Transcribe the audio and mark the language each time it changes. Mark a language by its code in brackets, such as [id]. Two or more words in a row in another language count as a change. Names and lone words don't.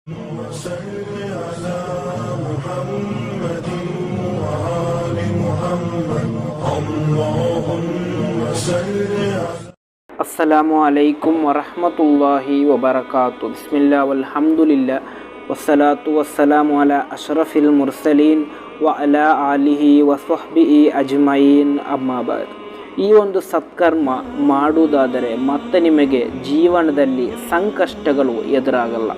[ar] وصل على محمد وآل محمد اللهم صل على السلام عليكم ورحمة الله وبركاته. بسم الله والحمد لله والصلاة والسلام على أشرف المرسلين وعلى آله وصحبه أجمعين أما بعد. [kn] ಈ ಒಂದು ಸತ್ಕರ್ಮ ಮಾಡುವುದಾದರೆ ಮತ್ತೆ ನಿಮಗೆ ಜೀವನದಲ್ಲಿ ಸಂಕಷ್ಟಗಳು ಎದುರಾಗಲ್ಲ.